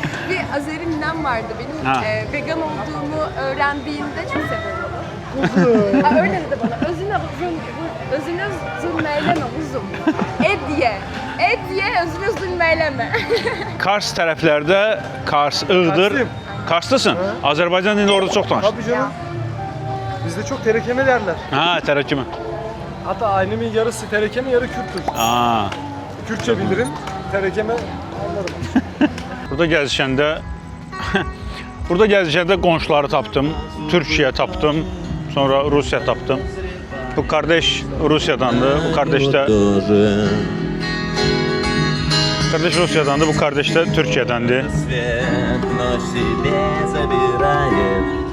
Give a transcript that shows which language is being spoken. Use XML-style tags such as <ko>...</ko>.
<tr>Bir Azeri ninem vardı benim. Ha. Vegan olduğumu öğrendiğinde çok seviyorum onu. Ha, öyle dedi bana. Özüne zulmeyleme kuzum. Et ye, özüne zulmeyleme.</tr> <az>Kars tərəflərdə, Kars, Iğdır.</az> <tr>Karslıyım.</tr> <az>Karslısın. Azərbaycan dilində orada çox danışdın.</az> <tr>Tabii canım. Bizde çok terekeme derler.</tr> <az>Ha, tərəkkümü.</az> <tr>Hatta ailemin yarısı terekeme, yarı Kürttür. Aa. Kürtçe bilirim, terekeme anlarım.</tr> <az>Burada gəzişəndə qonşuları tapdım. Türkiyə tapdım. Sonra Rusiya tapdım. Bu kardeş Rusiyadandı. Bu kardeş də Kardeş Rusiyadandı. Bu kardeş də Türkiyədəndir.</az> <ru>Свет ночь себе забирает.</ru>